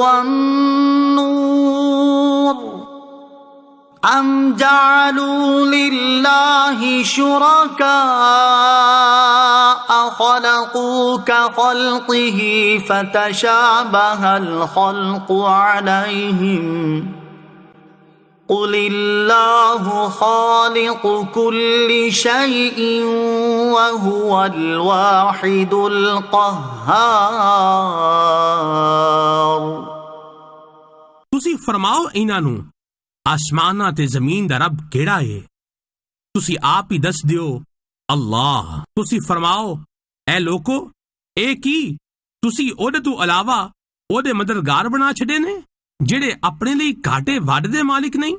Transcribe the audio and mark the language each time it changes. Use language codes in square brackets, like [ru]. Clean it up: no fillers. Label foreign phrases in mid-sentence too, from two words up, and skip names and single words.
[ar] وَالنُّورُ أَمْ جَعَلُوا لِلَّهِ شُرَكَاءَ خَلَقُوا كَخَلْقِهِ فَتَشَابَهَ الْخَلْقُ عَلَيْهِمْ قُلِ اللَّهُ خَالِقُ كُلِّ شَيْءٍ وَهُوَ الْوَاحِدُ الْقَهَّارُ۔ [pa] ਤੁਸੀਂ ਫਰਮਾਓ ਇਹਨਾਂ ਨੂੰ, ਆਸਮਾਨਾਂ ਤੇ ਜ਼ਮੀਨ ਦਾ ਰੱਬ ਕਿਹੜਾ ਏ? ਤੁਸੀਂ ਆਪ ਹੀ ਦੱਸ ਦਿਓ, ਅੱਲਾਹ। ਤੁਸੀਂ ਫਰਮਾਓ, ਐ ਲੋਕੋ, ਇਹ ਕੀ ਤੁਸੀਂ ਉਹਦੇ ਤੋਂ ਇਲਾਵਾ ਉਹਦੇ ਮਦਦਗਾਰ ਬਣਾ ਛੱਡੇ ਨੇ ਜਿਹੜੇ ਆਪਣੇ ਲਈ ਘਾਟੇ ਵੱਢ ਦੇ ਮਾਲਿਕ ਨਹੀਂ?